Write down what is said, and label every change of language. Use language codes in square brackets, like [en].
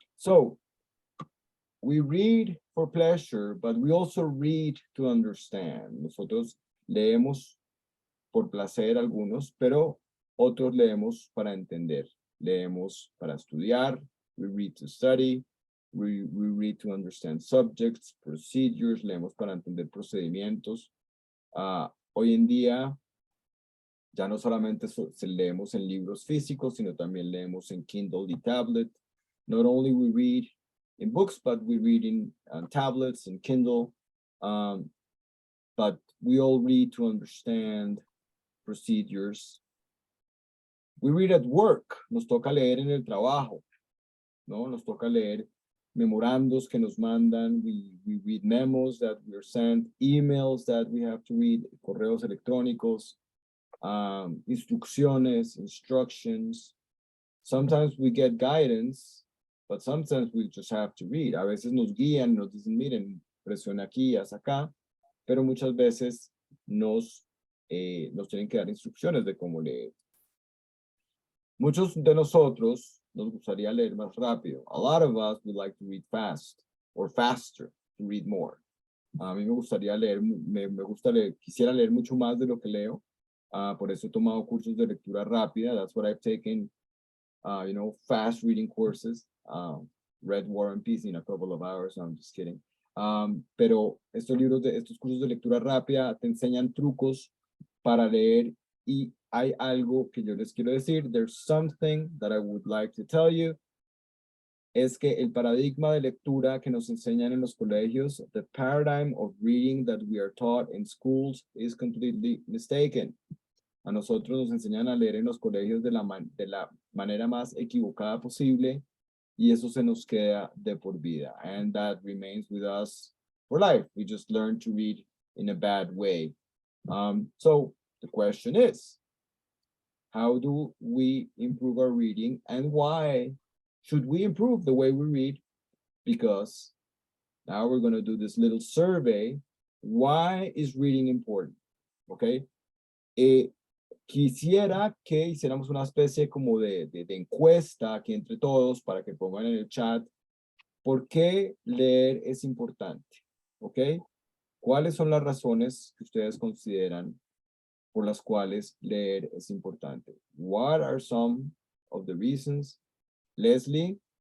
[en] So we read for pleasure, but we also read to understand. [es] Nosotros leemos por placer algunos, pero otros leemos para entender. Leemos para estudiar. [en] We read to study. We read to understand subjects, procedures. [es] Leemos para entender procedimientos. Hoy en día ya no solamente leemos en libros físicos, sino también leemos en Kindle y tablet. [en] Not only we read in books, but we read in tablets and Kindle. But we all read to understand procedures. We read at work. [es] Nos toca leer en el trabajo, ¿no? Nos toca leer memorandos que nos mandan. [en] We read memos that we are sent, emails that we have to read, [es] correos electrónicos. [en] Instrucciones, instructions. Sometimes we get guidance, but sometimes we just have to read. [es] A veces nos guían, nos dicen, miren, presiona aquí, haz acá, pero muchas veces nos tienen que dar instrucciones de cómo leer. Muchos de nosotros nos gustaría leer más rápido. [en] A lot of us would like to read fast or faster, to read more. [es] A mí me gustaría leer, me gusta leer, quisiera leer mucho más de lo que leo. Por eso he tomado cursos de lectura rápida. [en] That's what I've taken, you know, fast reading courses. Read War and Peace in a couple of hours. No, I'm just kidding. [es] Pero estos cursos de lectura rápida te enseñan trucos para leer y hay algo que yo les quiero decir. [en] There's something that I would like to tell you. [es] Es que el paradigma de lectura que nos enseñan en los colegios, [en] the paradigm of reading that we are taught in schools is completely mistaken. [es] A nosotros nos enseñan a leer en los colegios de la manera más equivocada posible y eso se nos queda de por vida. [en] And that remains with us for life. We just learn to read in a bad way. So the question is, how do we improve our reading and why should we improve the way we read? Because now we're going to do this little survey. Why is reading important? Okay. [es] Quisiera que hiciéramos una especie como de encuesta aquí entre todos para que pongan en el chat por qué leer es importante. ¿Ok? ¿Cuáles son las razones que ustedes consideran por las cuales leer es importante? [en] What are some of the reasons? Leslie.